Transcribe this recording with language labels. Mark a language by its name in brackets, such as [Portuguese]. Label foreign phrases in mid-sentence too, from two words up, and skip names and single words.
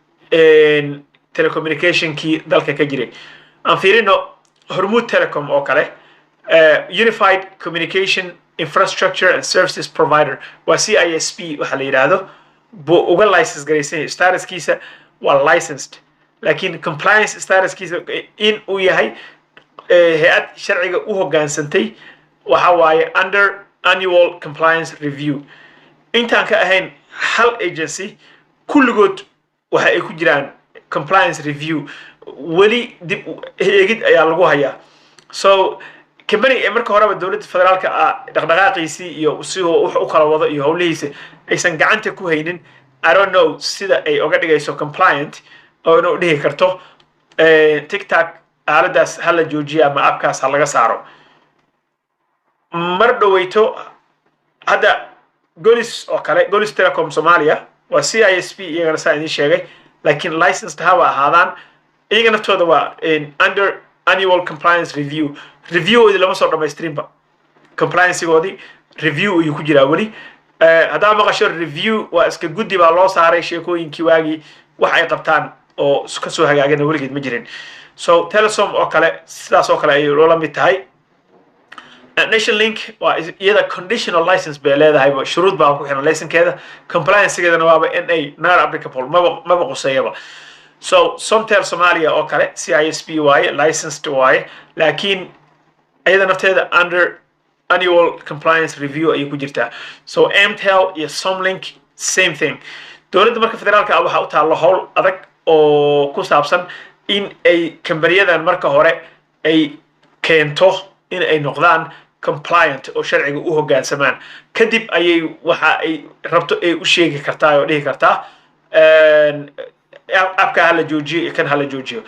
[Somali] telecommunicationkii dalka ka jiray aan fiirino Hormuud Telecom oo kale [English] Unified Communication Infrastructure and Services Provider [Somali] waa CISP waxa la yiraahdo buu uga license garaysan statuskiisa waa licensed laakiin [English] compliance statuskiisa [Somali] in uu yahay hay'ad sharciga u hoggaansantay waxa waaye [English] under annual compliance review [Somali] intaan ka ahayn hal agency kulligood waxa ay ku jiraan [English] compliance review [Somali] wali dib eegid ayaa lagu hayaa [English] so company [Somali] marka horeba dowladda federaalka dhaqdhaqaaqiisii iyo sidoo wax u kala wado iyo howlihiisa aysan gacanta ku haynin [English] I don't know [Somali] sida ay uga dhigayso compliant oo inuu dhihi karto TikTok aaladaas hala joojiyo ama appkaas ha laga saaro mar dhaweyto hadda Golis oo kale Golis Telecom Soomaaliya waa CISP iyagana saa idin sheegay laakiin licensed hawa ahaadaan iyaga naftooda waa [English] under annual compliance review [Somali] lama soo dhamaystirinba [English] compliance-goodii review [Somali] ayuu ku jiraa wali haddaa maqasho review waa iska guddi baa loo saaray sheekooyinkii waagii wax ay qabtaan oo ka soo hagaagana weligeed ma jirin so Telesom oo kale sidaas oo kale ay loola mid tahay Nationlink waa iyada [English] conditional license [Somali] bay leedahay shuruud baa ku xiran license-keeda compliance-geedana waaba [English] NA not applicable [Somali] maba quseeyaba so Somtel Somalia oo kale CISP waaye licensed waaye laakiin ayada nafteeda [English] under annual compliance review [Somali] ayay ku jirtaa. So Mtel iyo Somlink [English] same thing. [Somali] dowladda marka federaalka ah waxa u taalo howl adag oo ku saabsan in ay kambaniyadaan marka hore ay keento in ay noqdaan compliant oo sharciga u hoggaansamaan kadib ayay waxa ay rabto ay u sheegi kartaa oo dhihi kartaa abka hala joojiyo kan hala joojiyo.